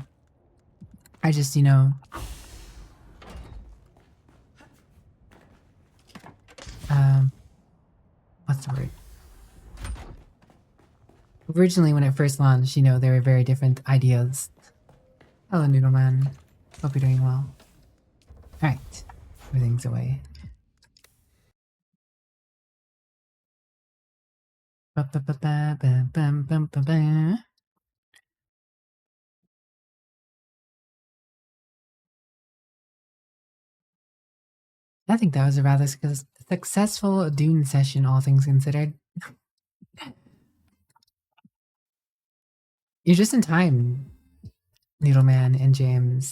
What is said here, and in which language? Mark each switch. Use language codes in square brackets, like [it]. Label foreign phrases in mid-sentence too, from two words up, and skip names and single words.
[en] I just, what's the word? Originally, when it first launched, there were very different ideas. Hello, Noodleman. Hope you're doing well. Alright. Everything's away. Ba-ba-ba-ba-ba-bum-bum-ba-ba. I think that was a rather successful Dune session, all things considered. You're just in time, Needleman and James.